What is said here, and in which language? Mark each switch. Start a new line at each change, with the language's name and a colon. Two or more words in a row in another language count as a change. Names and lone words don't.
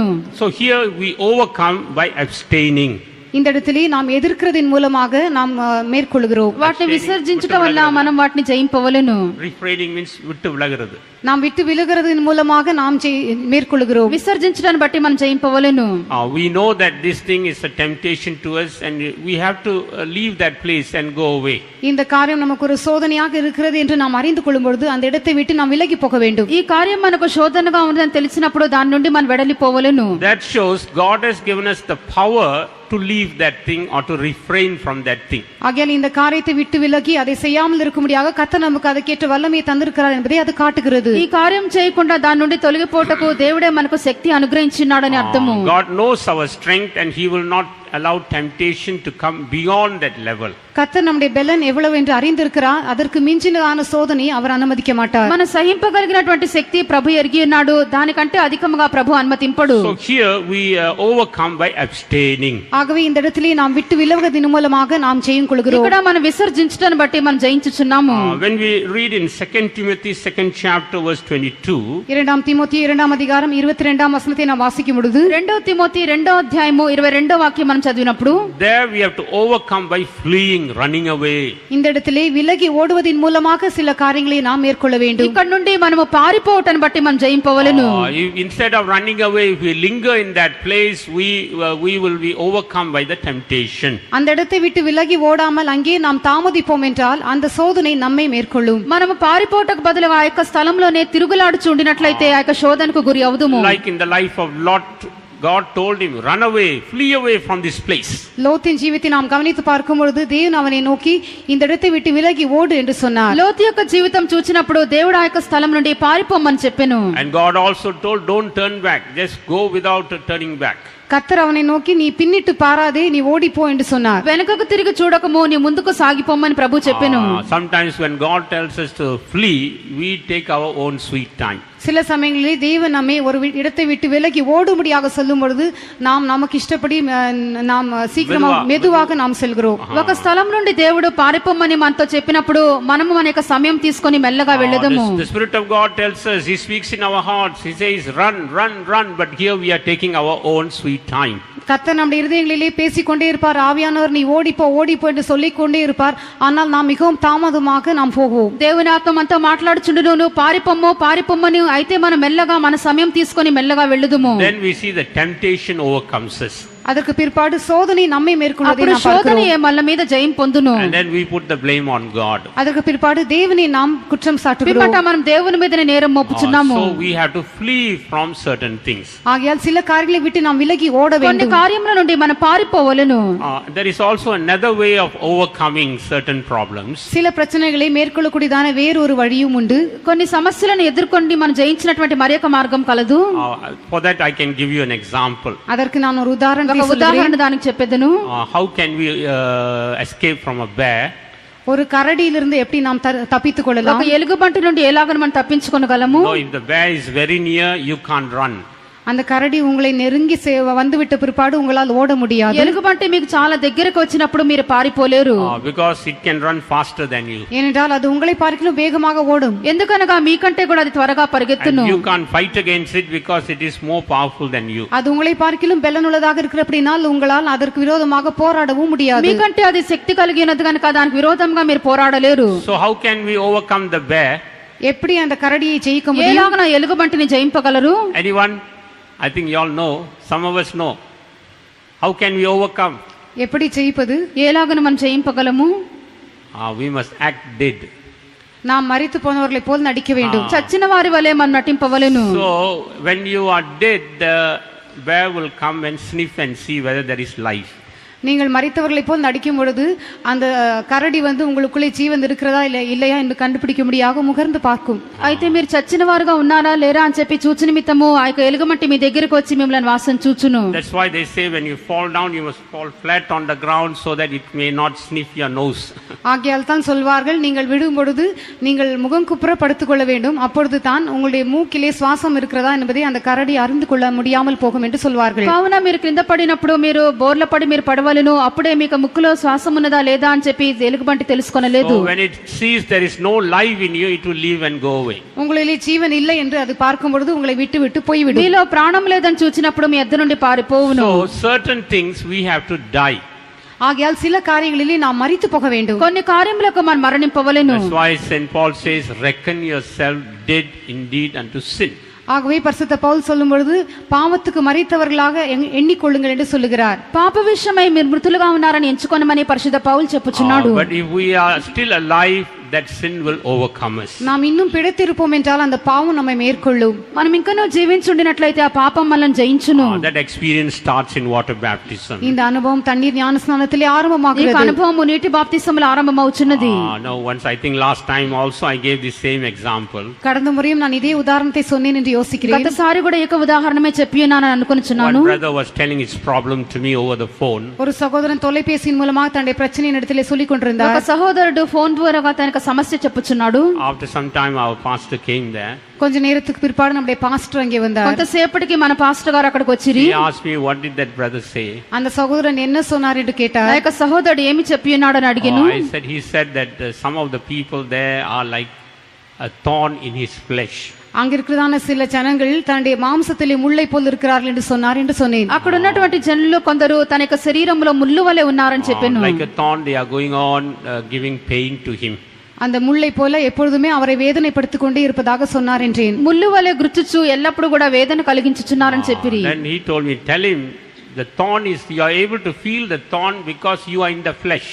English: So here we overcome by abstaining.
Tamil: இந்த இடத்திலே நாம் எதிர்க்கிறதின் மூலமாக நாம் மேற்கொள்கிறோம்.
Telugu: వాటిని విసర్జించడం వల్ల మనం వాటిని జయింపవలెను.
English: Refraining means
Tamil: விட்டு விலகிறது. நாம் விட்டு விலகிறதின் மூலமாக நாம் மேற்கொள்கிறோம்.
Telugu: విసర్జించడాన్ని బట్టి మనం జయింపవలెను.
English: We know that this thing is a temptation to us and we have to leave that place and go away.
Tamil: இந்த காரியம் நமக்கு ஒரு சோதனையாக இருக்கிறது என்று நாம் அறிந்து கொள்ளும் பொழுது அந்த இடத்தை விட்டு நாம் விலகி போக வேண்டும்.
Telugu: ఈ కార్యం మనకు శోధనగా ఉందని తెలిసినప్పుడు దాని నుండి మనం వెడలిపోవలెను.
English: That shows God has given us the power to leave that thing or to refrain from that thing.
Tamil: ஆகையால் இந்த காரியத்தை விட்டு விலகி அதை செய்யாமல் இருக்கும்படியாக கர்த்தர் நமக்கு அதற்கேற்ற வல்லமையை தந்திருக்கிறார் என்பதை அது காட்டுகிறது.
Telugu: ఈ కార్యం చేయకుండా దాని నుండి తొలగిపోటకు దేవుడే మనకు శక్తి అనుగ్రహించినాడని అర్థము.
English: God knows our strength and he will not allow temptation to come beyond that level.
Tamil: கர்த்தர் நம்முடைய பெலன் எவ்வளவு என்று அறிந்திருக்கிறார். அதற்கு மிஞ்சினதான சோதனை அவர் அனுமதிக்க மாட்டார்.
Telugu: మన సహింపగలిగినటువంటి శక్తి ప్రభు ఎరిగి ఉన్నాడు. దానికంటే అధికముగా ప్రభు అనుమతింపడు.
English: So here we overcome by abstaining.
Tamil: ஆகவே இந்த இடத்திலே நாம் விட்டு விலகுவதன் மூலமாக நாம் ஜெயம் கொள்கிறோம்.
Telugu: ఇక్కడ మనం విసర్జించడాన్ని బట్టి మనం జయించుచున్నాము.
English: When we read in 2 Timothy 2nd chapter verse 22,
Tamil: இரண்டாம் தீமோத்தேயு 2ஆம் அதிகாரம் 22ஆம் வசனத்தை நாம் வாசிக்கும் பொழுது
Telugu: 2 తిమోతి 2వ అధ్యాయము 22వ వాక్యం మనం చదివినప్పుడు
English: there we have to overcome by fleeing, running away.
Tamil: இந்த இடத்திலே விலகி ஓடுவதின் மூலமாக சில காரியங்களை நாம் மேற்கொள்ள வேண்டும்.
Telugu: ఇక్కడ నుండి మనము పారిపోవటాన్ని బట్టి మనం జయింపవలెను.
English: Instead of running away, if we linger in that place, we will be overcome by the temptation.
Tamil: அந்த இடத்தை விட்டு விலகி ஓடாமல் அங்கே நாம் தாமதிப்போம் என்றால் அந்த சோதனை நம்மை மேற்கொள்ளும்.
Telugu: మనము పారిపోవటకు బదులుగా ఆ యొక్క స్థలంలోనే తిరుగులాడుచు ఉండినట్లయితే ఆ యొక్క శోధనకు గురి అవుదుము.
English: Like in the life of Lot, God told him, run away, flee away from this place.
Tamil: லோத்தின் ஜீவித்தை நாம் கவனித்து பார்க்கும் பொழுது தேவன் அவனை நோக்கி இந்த இடத்தை விட்டு விலகி ஓடு என்று சொன்னார்.
Telugu: లోతు యొక్క జీవితం చూచినప్పుడు దేవుడు ఆ యొక్క స్థలం నుండి పారిపోమని చెప్పెను.
English: And God also told, don't turn back, just go without turning back.
Tamil: கர்த்தர் அவனை நோக்கி நீ பின்னிட்டு பாராதே, நீ ஓடி போ என்று சொன்னார்.
Telugu: వెనుకకు తిరిగి చూడకము నీ ముందుకు సాగిపోమని ప్రభు చెప్పెను.
English: Sometimes when God tells us to flee, we take our own sweet time.
Tamil: சில சமயங்களில் தேவன் நம்மை ஒரு இடத்தை விட்டு விலகி ஓடும்படியாக சொல்லும் பொழுது நாம் நமக்கு இஷ்டப்படி நாம் சீக்கிரமாக மெதுவாக நாம் செல்கிறோம்.
Telugu: ఒక స్థలం నుండి దేవుడు పారిపోమని మనతో చెప్పినప్పుడు మనము మన యొక్క సమయం తీసుకొని మెల్లగా వెళ్ళదము.
English: The Spirit of God tells us, He speaks in our hearts, He says run, run, run, but here we are taking our own sweet time.
Tamil: கர்த்தர் நம்முடைய இருதயங்களிலே பேசிக்கொண்டே இருப்பார். ஆவியானவர் நீ ஓடிப்போ ஓடிப்போ என்று சொல்லிக்கொண்டே இருப்பார். ஆனால் நாம் மிகவும் தாமதமாக நாம் போவோம்.
Telugu: దేవుని ఆత్మ మనతో మాట్లాడుచుండును, నువ్వు పారిపోమ్మని. అయితే మనం మెల్లగా మన సమయం తీసుకొని మెల్లగా వెళ్ళదుము.
English: Then we see the temptation overcomes us.
Tamil: அதற்கு பிற்பாடு சோதனை நம்மை மேற்கொள்வதை நாம் சோதனை பார்க்கிறோம்.
Telugu: మన మీద జయం పొందును.
English: And then we put the blame on God.
Tamil: அதற்கு பிற்பாடு தேவனை நாம் குற்றம் சாட்டுகிறோம்.
Telugu: పిమ్మట మనం దేవుని మీదనే నేరం మోపుచున్నాము.
English: So we have to flee from certain things.
Tamil: ஆகையால் சில காரியங்களை விட்டு நாம் விலகி ஓட
Telugu: కొన్ని
Tamil: வேண்டும்.
Telugu: కార్యముల నుండి మనం పారిపోవలెను.
English: There is also another way of overcoming certain problems.
Tamil: சில பிரச்சனைகளை மேற்கொள்ளக்கூடியதான வேறொரு வழியும் உண்டு.
Telugu: కొన్ని సమస్యలను ఎదుర్కొని మనం జయించినటువంటి మరొక మార్గం కలదు.
English: For that I can give you an example.
Tamil: அதற்கு நான் ஒரு உதாரணத்தை
Telugu: ఒక
Tamil: சொல்கிறேன்.
Telugu: ఉదాహరణ దానికి చెప్పెదను.
English: How can we escape from a bear?
Tamil: ஒரு கரடியிலிருந்து எப்படி நாம் தப்பித்துக்
Telugu: ఒక
Tamil: கொள்ளலாம்?
Telugu: ఎలుగుబంటి నుండి ఎలాగ మనం తప్పించుకొనగలము?
English: No, if the bear is very near, you can't run.
Tamil: அந்த கரடி உங்களை நெருங்கி வந்துவிட்ட பிற்பாடு உங்களால் ஓட முடியாது.
Telugu: ఎలుగుబంటి మీకు చాలా దగ్గరకు వచ్చినప్పుడు మీరు పారిపోలేరు.
English: Because it can run faster than you.
Tamil: ஏனென்றால் அது உங்களை பார்க்கிலும் வேகமாக ஓடும்.
Telugu: ఎందుకనగా మీకంటే కూడా అది త్వరగా పరిగెత్తును.
English: And you can't fight against it because it is more powerful than you.
Tamil: அது உங்களை பார்க்கிலும் பலனுள்ளதாக இருக்கிறபடினால் உங்களால் அதற்கு விரோதமாக போராடவும் முடியாது.
Telugu: మీకంటే అది శక్తి కలిగి ఉన్నది కనుక దానికి విరోధంగా మీరు పోరాడలేరు.
English: So how can we overcome the bear?
Tamil: எப்படி அந்த கரடியை ஜெயிக்க முடியும்?
Telugu: ఎలాగ నా ఎలుగుబంటిని జయింపగలరు?
English: Anyone? I think you all know. Some of us know. How can we overcome?
Tamil: எப்படி ஜெயிப்பது?
Telugu: ఎలాగను మనం జయింపగలము?
English: We must act dead.
Tamil: நாம் மரித்து போனவர்களை போல் நடிக்க வேண்டும்.
Telugu: చచ్చిన వారి వలె మనం నటింపవలెను.
English: So when you are dead, the bear will come and sniff and see whether there is life.
Tamil: நீங்கள் மரித்தவர்களை போல் நடிக்கும் பொழுது அந்த கரடி உங்களுக்குள்ளே ஜீவன் இருக்கிறதா இல்லையா என்று கண்டுபிடிக்க முடியாக முகர்ந்து பார்க்கும்.
Telugu: అయితే మీరు చచ్చిన వారుగా ఉన్నారా లేరా అని చెప్పి చూచు నిమిత్తము ఆ యొక్క ఎలుగుబంటి మీ దగ్గరికి వచ్చి మిమ్మల్ని వాసన చూచును.
English: That's why they say when you fall down you must fall flat on the ground so that it may not sniff your nose.
Tamil: ஆகையால் தான் சொல்வார்கள், நீங்கள் விடும் பொழுது நீங்கள் முகம் குப்புற படுத்துக்கொள்ள வேண்டும், அப்பொழுது தான் உங்களுடைய மூக்கிலே சுவாசம் இருக்கிறதா என்பதை அந்த கரடி அறிந்து கொள்ள முடியாமல் போகும் என்று சொல்வார்கள்.
Telugu: కావున మీరు కింద పడినప్పుడు మీరు బోర్ల పడి మీరు పడవలను, అప్పుడే మీకు ముక్కులో శ్వాసం ఉన్నదా లేదా అని చెప్పి ఎలుగుబంటి తెలుసుకొనలేదు.
English: So when it sees there is no life in you, it will leave and go away.
Tamil: உங்களிலே ஜீவன் இல்லை என்று அது பார்க்கும் பொழுது உங்களை விட்டு விட்டு போய்விடும்.
Telugu: మీలో ప్రాణం లేదని చూచినప్పుడు మీ ఎద్దు నుండి పారిపోవును.
English: So certain things we have to die.
Tamil: ஆகையால் சில காரியங்களிலே நாம் மரித்து போக வேண்டும்.
Telugu: కొన్ని కార్యములకు మనం మరణింపవలెను.
English: That's why St. Paul says, reckon yourself dead indeed unto sin.
Tamil: ஆகவே பரிசுத்த பவுல் சொல்லும் பொழுது பாவத்துக்கு மரித்தவர்களாக எண்ணிக்கொள்ளுங்கள் என்று சொல்லுகிறார்.
Telugu: పాప విషయమై మీరు మృతులుగా ఉన్నారని ఎంచుకొనమని పరిశుద్ధ పౌలు చెప్పుచున్నాడు.
English: But if we are still alive, that sin will overcome us.
Tamil: நாம் இன்னும் பிழைத்திருப்போம் என்றால் அந்த பாவம் நம்மை மேற்கொள்ளும்.
Telugu: మనం ఇంకనూ జీవించుండినట్లయితే ఆ పాపం మనల్ని జయించును.
English: That experience starts in water baptism.
Tamil: இந்த அனுபவம் தண்ணீர் ஞானஸ்நானத்திலே
Telugu: ఈ
Tamil: ஆரம்பமாகிறது.
Telugu: అనుభవము నీటి బాప్తిసములో ఆరంభమవుచున్నది.
English: No, once I think last time also I gave the same example.
Tamil: கடந்த முறையும் நான் இதே உதாரணத்தை சொன்னேன் என்று யோசிக்கிறேன்.
Telugu: గతసారి కూడా ఏక ఉదాహరణమే చెప్పి ఉన్నానని అనుకొనుచున్నాను.
English: One brother was telling his problem to me over the phone.
Tamil: ஒரு சகோதரன் தொலைபேசியின் மூலமாக தன்னுடைய பிரச்சனையை இடத்திலே சொல்லிக்
Telugu: ఒక
Tamil: கொண்டிருந்தார்.
Telugu: సహోదరుడు ఫోన్ ద్వారా తన సమస్య చెప్పుచున్నాడు.
English: After some time our pastor came there.
Tamil: கொஞ்ச நேரத்துக்கு பிற்பாடு நம்முடைய பாஸ்டர் அங்கே வந்தார்.
Telugu: కొంతసేపటికి మన పాస్టర్ గారు అక్కడికి వచ్చిరి.
English: He asked me, what did that brother say?
Tamil: அந்த சகோதரன் என்ன சொன்னார் என்று கேட்டார்.
Telugu: ఆ యొక్క సహోదరుడు ఏమి చెప్పి ఉన్నాడు అని అడిగాను.
English: He said that some of the people there are like a thorn in his flesh.
Tamil: அங்க இருக்கிறதான சில ஜனங்கள் தன்னுடைய மாம்சத்திலே முள்ளை போல் இருக்கிறார்கள் என்று சொன்னார் என்று சொன்னேன்.
Telugu: అక్కడ ఉన్నటువంటి జనులు కొందరు తన యొక్క శరీరంలో ముళ్ళు వలె ఉన్నారని చెప్పాను.
English: Like a thorn they are going on giving pain to him.
Tamil: அந்த முள்ளை போல எப்பொழுதுமே அவரை வேதனைப்படுத்திக் கொண்டே இருப்பதாக சொன்னார் என்றேன்.
Telugu: ముళ్ళు వలె గుర్చుచు ఎల్లప్పుడు కూడా వేదన కలిగించుచున్నారని చెప్పిరి.
English: Then he told me, tell him the thorn is, you are able to feel the thorn because you are in the flesh.